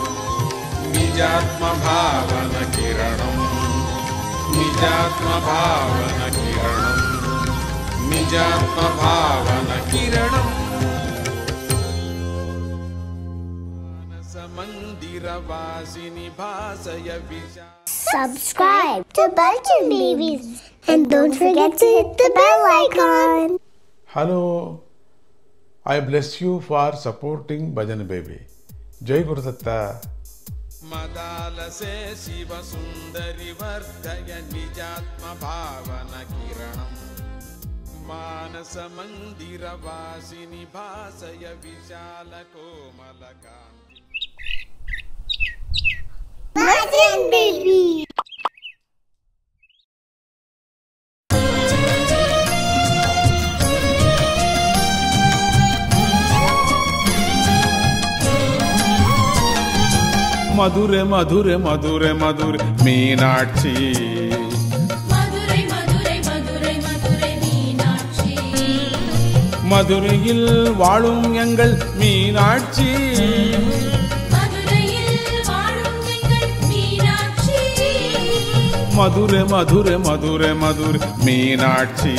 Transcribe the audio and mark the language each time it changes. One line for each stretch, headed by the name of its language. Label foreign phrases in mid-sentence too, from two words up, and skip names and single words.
Sanskrit: निजात्मभावनकिरणम् निजात्मभावनकिरणम् निजात्मभावनकिरणम् मानसमन्दिरवासिनि भासय विशाल
English: Subscribe to Belgian Babies and don't forget to hit the bell icon. Hello, I bless you for supporting Bhajan Baby.
Hindi: जय गुरु दत्त.
Sanskrit: मदालसे शिवसुन्दरि वर्धय निजात्मभावनकिरणम् मानसमन्दिरवासिनि भासय विशालकोमलकान्तिम् Belgian Baby. मधुरे मधुरे मधुरे मधुरे मीनाक्षी
Tamil: மதுரை மதுரை மதுரை மதுரை மீனாட்சி மதுரையில் வாழும் எங்கள் மீனாட்சி மதுரையில் வாழும் எங்கள் மீனாட்சி மதுரை மதுரை மதுரை மதுரை மீனாட்சி